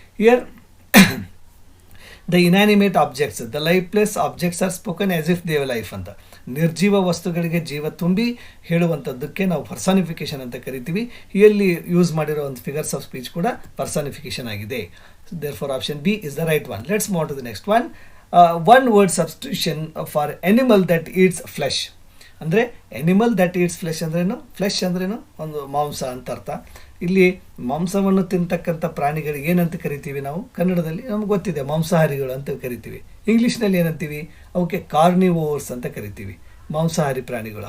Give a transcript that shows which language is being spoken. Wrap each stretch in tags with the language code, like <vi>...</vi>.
<en>Here the inanimate objects, the lifeless objects are spoken as if they've life ಅಂತ.</en> <kn>ನಿರ್ಜೀವ ವಸ್ತುಗಳಿಗೆ ಜೀವ ತುಂಬಿ ಹೇಳುವಂಥದ್ದಕ್ಕೆ ನಾವು ಪರ್ಸಾನಿಫಿಕೇಶನ್ ಅಂತ ಕರಿತೀವಿ. ಇಲ್ಲಿ ಯೂಸ್ ಮಾಡಿರೋ ಒಂದು ಫಿಗರ್ಸ್ ಆಫ್ ಸ್ಪೀಚ್ ಕೂಡ ಪರ್ಸಾನಿಫಿಕೇಶನ್ ಆಗಿದೆ.</kn> <en>Therefore option B is the right one. Let's move on to the next one. One word substitution for animal that eats flesh.</en> <kn>ಅಂದರೆ</kn> <en>animal that eats flesh</en> <kn>ಅಂದ್ರೇನು, flesh ಅಂದ್ರೇನು ಒಂದು ಮಾಂಸ ಅಂತ ಅರ್ಥ. ಇಲ್ಲಿ ಮಾಂಸವನ್ನು ತಿಂತಕ್ಕಂಥ ಪ್ರಾಣಿಗಳಿಗೆ ಏನಂತ ಕರಿತೀವಿ ನಾವು ಕನ್ನಡದಲ್ಲಿ, ನಮ್ಗೆ ಗೊತ್ತಿದೆ ಮಾಂಸಾಹಾರಿಗಳು ಅಂತ ಕರಿತೀವಿ. ಇಂಗ್ಲೀಷ್ನಲ್ಲಿ ಏನಂತೀವಿ, ಅವಕ್ಕೆ ಕಾರ್ನಿವೋರ್ಸ್ ಅಂತ ಕರಿತೀವಿ, ಮಾಂಸಾಹಾರಿ ಪ್ರಾಣಿಗಳು.</kn>